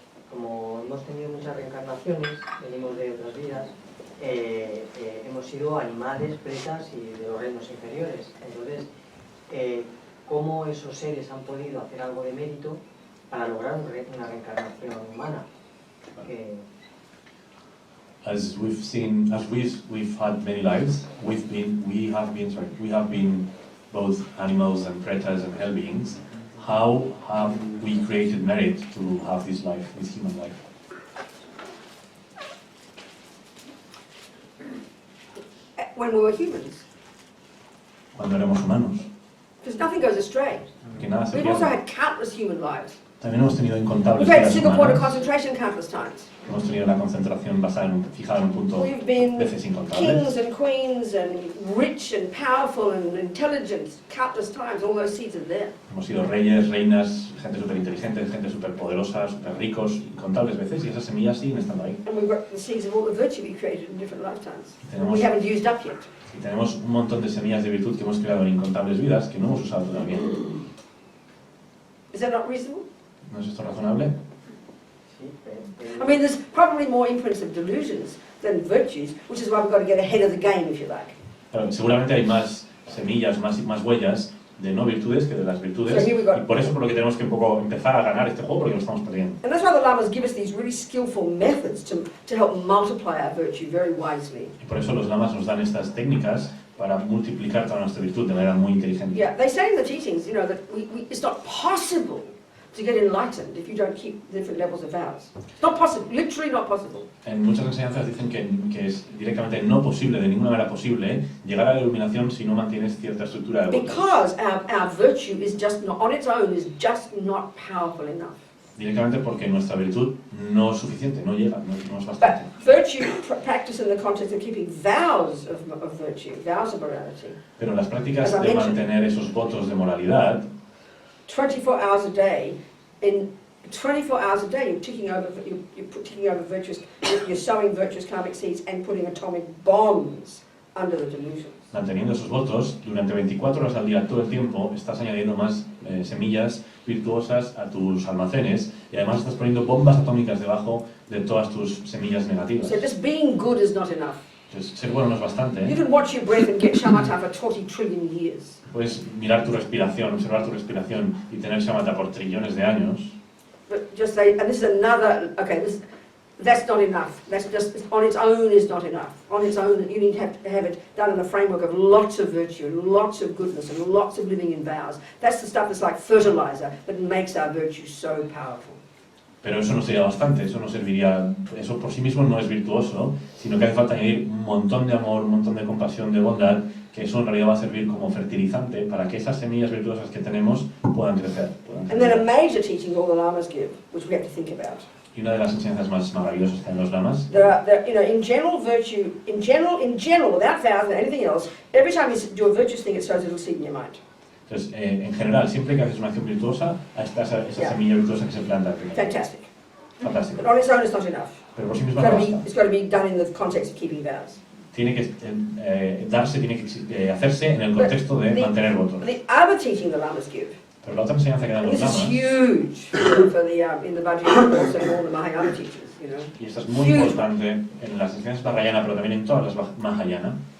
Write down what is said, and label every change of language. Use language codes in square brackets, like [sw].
[es] como hemos tenido muchas reencarnaciones, venimos de otras vidas, hemos sido animales, presas y de los reinos inferiores. Entonces, ¿cómo esos seres han podido hacer algo de mérito para lograr una reencarnación humana? [en] As we've had many lives, we have been both animals and pretas and hell beings. How have we created merit to have this life, this human life? When we were humans, [es] Cuando éramos humanos, [en] because nothing goes astray. [es] que nada se [en] We've also [es] pierde. [en] had countless human lives. [es] También hemos tenido incontables [en] We've had [es] vidas [en] single point of [es] humanas. [en] concentration countless times. [es] Hemos tenido la concentración fijada en un punto [en] We've been [es] veces incontables. [en] kings and queens and rich and powerful and intelligent countless times. All those seeds are there. [es] Hemos sido reyes, reinas, gente súper inteligente, gente súper poderosa, súper ricos, incontables veces, y esas semillas siguen estando ahí. [en] And we've got the seeds of all the virtue we created in different lifetimes. [es] Tenemos- [en] We haven't used up yet. [es] Y tenemos un montón de semillas de virtud que hemos creado en incontables vidas que no hemos usado todavía. [en] Is that not reasonable? [es] ¿No es esto razonable? Sí, [en] I mean, there's probably more imprints of delusions than virtues, which is why we've got to get ahead of the game, if you like. [es] Pero seguramente hay más semillas, más huellas de no virtudes que de las virtudes, [en] So here we go. [es] y por eso por lo que tenemos que un poco empezar a ganar este juego, porque lo estamos perdiendo. [en] And that's why the Lamas give us these really skillful methods to help multiply our virtue very wisely. [es] Y por eso los lamas nos dan estas técnicas para multiplicar toda nuestra virtud de manera muy inteligente. [en] Yeah, they say in the teachings, you know, that it's not possible to get enlightened if you don't keep different levels of vows. It's not possible, literally not possible. [es] En muchas enseñanzas dicen que es directamente no posible, de ninguna manera posible, llegar a la iluminación si no mantienes cierta estructura de votos. [en] Because our virtue is just not, on its own, is just not powerful enough. [es] Directamente porque nuestra virtud no es suficiente, no llega, no es [en] But [es] bastante. [en] virtue practice in the context of keeping vows of virtue, vows of morality. [es] Pero las prácticas [en] As I [es] de [en] mentioned, [es] mantener esos votos de moralidad, [en] 24 hours a day, in 24 hours a day, you're ticking over virtuous, you're sowing virtuous karmic seeds and putting atomic bombs under the delusions. [es] manteniendo esos votos, durante 24 horas al día, todo el tiempo, estás añadiendo más semillas virtuosas a tus almacenes y además estás poniendo bombas atómicas debajo de todas tus semillas negativas. [en] So just being good is not enough. [es] Entonces, ser bueno no es bastante, [en] You can watch your breath and get shamatha for 20 trillion years. [es] Puedes mirar tu respiración, observar tu respiración y tener shamatha por trillones de años. [en] But just say, and this is another, okay, that's not enough. That's just, on its own is not enough. On its own, you need to have it done in the framework of lots of virtue, and lots of goodness, and lots of living in vows. That's the stuff that's like fertilizer that makes our virtue so powerful. [es] Pero eso no sería bastante, eso no serviría, eso por sí mismo no es virtuoso, sino que hace falta añadir un montón de amor, un montón de compasión, de bondad, que eso en realidad va a servir como fertilizante para que esas semillas virtuosas que tenemos puedan crecer. [en] And then a major teaching all the Lamas give, which we have to think about. [es] Y una de las enseñanzas más maravillosas que dan los lamas, [en] You know, in general virtue, in general, without vows and anything else, every time you do a virtuous thing, it sows a little seed in your mind. [es] entonces, en general, siempre que haces una acción virtuosa, ahí está esa semilla virtuosa que se planta. [en] Fantastic. [es] Fantástico. [en] But on its own, it's not enough. [es] Pero por sí misma no basta. [en] It's got to be done in the context of keeping vows. [es] Tiene que darse, tiene que hacerse en el contexto de mantener votos. [en] The other teaching the Lamas give, [es] Pero la otra enseñanza que dan [en] and [es] los Pues [en] this is [es] lamas, [en] huge for the in the budget and also in all the Mahayana teachers, you know. [es] y esto es muy importante en las enseñanzas Mahayana, pero también en todas las Mahayana,